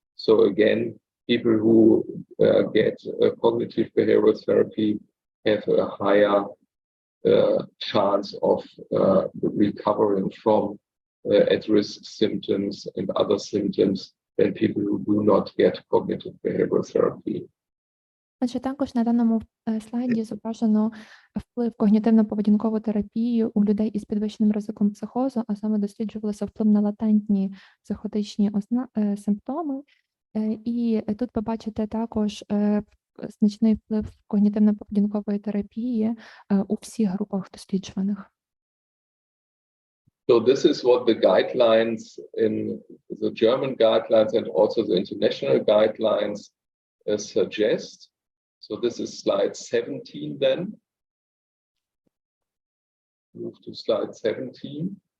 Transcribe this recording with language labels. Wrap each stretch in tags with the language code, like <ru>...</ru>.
<en>So again, people who get cognitive behavioral therapy have a higher chance of recovering from at-risk symptoms and other symptoms than people who do not get cognitive behavioral therapy.</en> <uk>Отже, також на даному слайді зображено вплив когнітивно-поведінкової терапії у людей із підвищеним ризиком психозу, а саме досліджувалося вплив на латентні психотичні симптоми. І тут ви бачите також значний вплив когнітивно-поведінкової терапії у всіх групах досліджуваних.</uk> <en>So this is what the guidelines in the German guidelines and also the international guidelines suggest. So this is slide 17 then. Move to slide 17.</en>